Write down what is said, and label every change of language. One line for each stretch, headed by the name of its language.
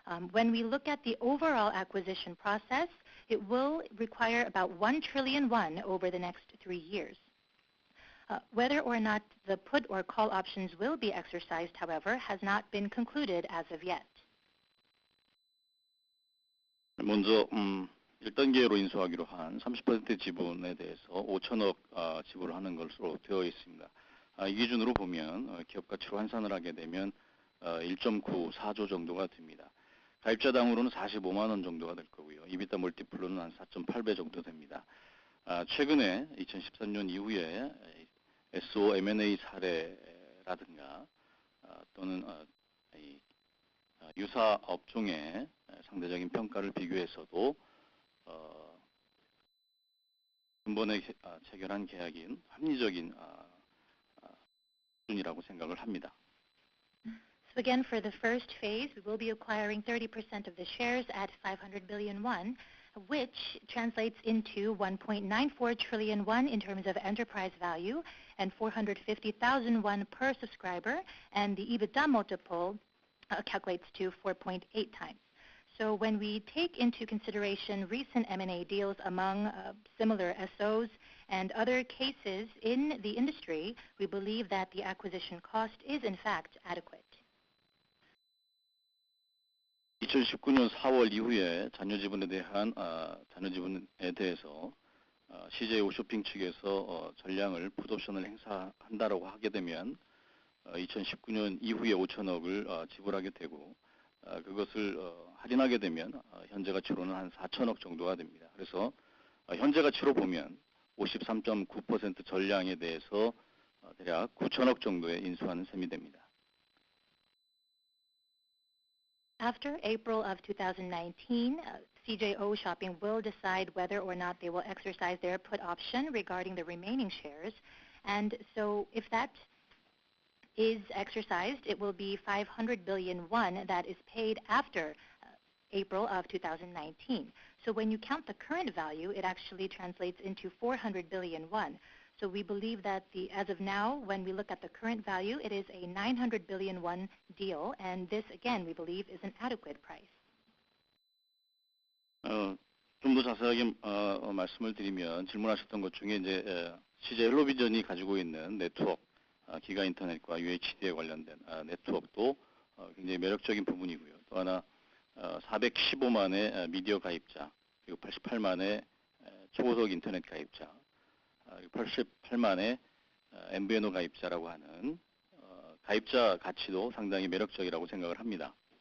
English: When we look at the overall acquisition process, it will require about 1 trillion won over the next 3 years. Whether or not the put or call options will be exercised, however, has not been concluded as of yet.
Korean: 먼저 1단계로 인수하기로 한 30% 지분에 대해서 5천억 지불을 하는 것으로 되어 있습니다. 이 기준으로 보면 기업 가치로 환산을 하게 되면 1.94조 정도가 됩니다. 가입자당으로는 45만 원 정도가 될 거고요. 이비타 멀티플로는 한 4.8배 정도 됩니다. 최근에 2013년 이후에 SO M&A 사례라든가 또는 유사 업종의 상대적인 평가를 비교해서도 근본에 체결한 계약인 합리적인 수준이라고 생각을 합니다.
English: So again, for the first phase, we will be acquiring 30% of the shares at 500 billion won, which translates into 1.94 trillion won in terms of enterprise value and 450,000 won per subscriber, and the EBITDA multiple calculates to 4.8 times. So when we take into consideration recent M&A deals among similar SOs and other cases in the industry, we believe that the acquisition cost is in fact adequate.
Korean: 2019년 4월 이후에 잔여 지분에 대해서 CJ 홈쇼핑 측에서 전량을 풋옵션을 행사한다라고 하게 되면 2019년 이후에 5천억을 지불하게 되고 그것을 할인하게 되면 현재 가치로는 한 4천억 정도가 됩니다. 그래서 현재 가치로 보면 53.9% 전량에 대해서 대략 9천억 정도에 인수하는 셈이 됩니다.
English: After April of 2019, CJ Shopping will decide whether or not they will exercise their put option regarding the remaining shares. And so if that is exercised, it will be 500 billion won that is paid after April of 2019. So when you count the current value, it actually translates into 400 billion won. So we believe that as of now, when we look at the current value, it is a 900 billion won deal, and this, again, we believe is an adequate price.
Korean: 좀 더 자세하게 말씀을 드리면 질문하셨던 것 중에 이제 CJ 헬로비전이 가지고 있는 네트워크, 기가 인터넷과 UHD에 관련된 네트워크도 굉장히 매력적인 부분이고요. 또 하나 415만의 미디어 가입자, 그리고 88만의 초고속 인터넷 가입자, 88만의 MVNO 가입자라고 하는 가입자 가치도 상당히 매력적이라고 생각을 합니다.